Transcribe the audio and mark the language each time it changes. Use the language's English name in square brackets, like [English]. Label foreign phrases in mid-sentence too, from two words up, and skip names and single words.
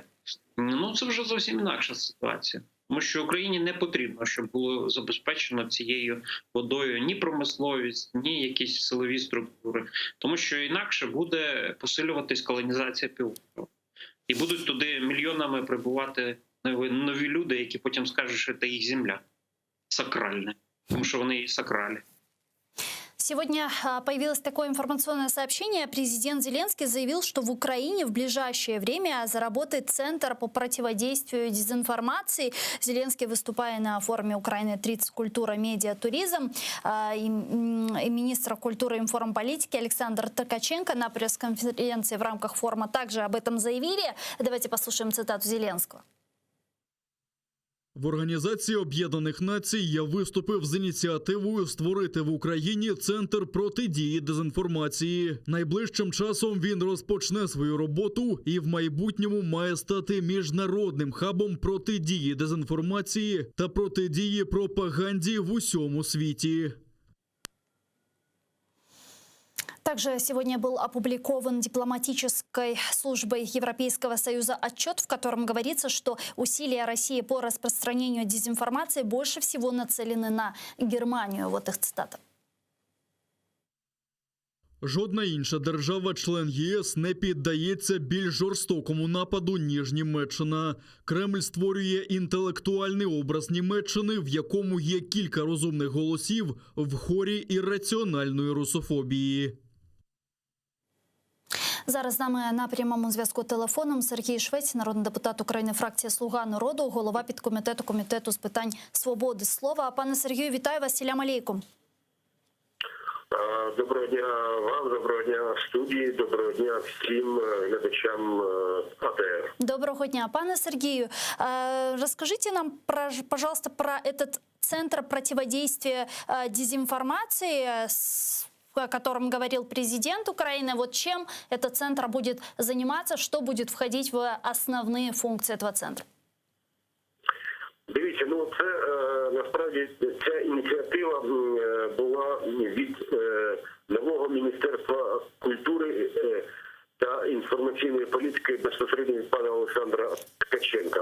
[Ukrainian] Ну, це вже зовсім інакша ситуація. Тому що Україні не потрібно, щоб було забезпечено цією водою ні промисловість, ні якісь силові структури. Тому що інакше буде посилюватись колонізація півострова. І будуть туди мільйонами прибувати нові люди, які потім скажуть, що це їх земля сакральна, тому що вони і сакральні. [Russian] Сегодня появилось такое информационное сообщение. Президент Зеленский заявил, что в Украине в ближайшее время заработает Центр по противодействию дезинформации. Зеленский, выступая на форуме Украины-30 «Культура, медиа, туризм», и министр культуры и информполитики Александр Ткаченко на пресс-конференции в рамках форума также об этом заявили. Давайте послушаем цитату Зеленского. [Ukrainian] В Організації Об'єднаних Націй я виступив з ініціативою створити в Україні Центр протидії дезінформації. Найближчим часом він розпочне свою роботу і в майбутньому має стати міжнародним хабом протидії дезінформації та протидії пропаганді в усьому світі. [Russian] Также сегодня был опубликован дипломатической службой Европейского Союза отчет, в котором говорится, что усилия России по распространению дезинформации больше всего нацелены на Германию. Вот их цитата. [Ukrainian] Жодна інша держава-член ЄС не піддається більш жорстокому нападу, ніж Німеччина. Кремль створює інтелектуальний образ Німеччини, в якому є кілька розумних голосів в хорі ірраціональної русофобії. Зараз з нами на прямому зв'язку телефоном Сергій Швець, народний депутат України, фракція «Слуга народу», голова підкомітету Комітету з питань свободи слова. Пане Сергію, вітаю вас. [Crimean Tatar] Селям алейкум. [Ukrainian] Доброго дня вам, доброго дня студії, доброго дня всім глядачам АТР. Доброго дня. Пане Сергію, [Russian] расскажите нам, пожалуйста, про этот Центр противодействия дезинформации, о котором говорил президент Украины. Вот чем этот центр будет заниматься, что будет входить в основные функции этого центра? [Ukrainian] Дивіться, ну це насправді ця ініціатива була від нового Міністерства культури та інформаційної політики безпосередньо від пана Олександра Ткаченка.